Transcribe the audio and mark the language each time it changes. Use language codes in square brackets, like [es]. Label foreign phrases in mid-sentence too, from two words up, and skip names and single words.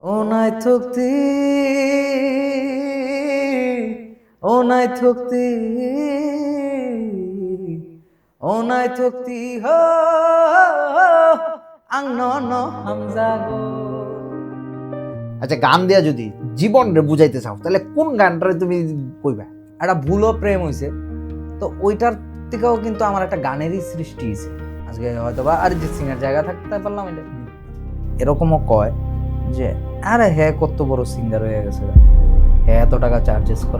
[trp] Onay thukti, onay thukti, onay thukti ho, ang nono hamzago. [bn] আচ্ছা, গান দেয়া যদি জীবন রে বুঝাইতে চাও তাহলে কোন গানটারে তুমি কইবা? একটা ভুলও প্রেম হইছে, তো ওইটার থেকেও কিন্তু আমার একটা গানেরই সৃষ্টি হয়েছে। আজকে হয়তো বা অরিজিৎ সিং এর জায়গা থাকতে পারলাম এটা। এরকমও কয় যে আরে হ্যাঁ কত বড় সিঙ্গার হয়ে গেছে, হ্যাঁ এত টাকা চার্জেস করে।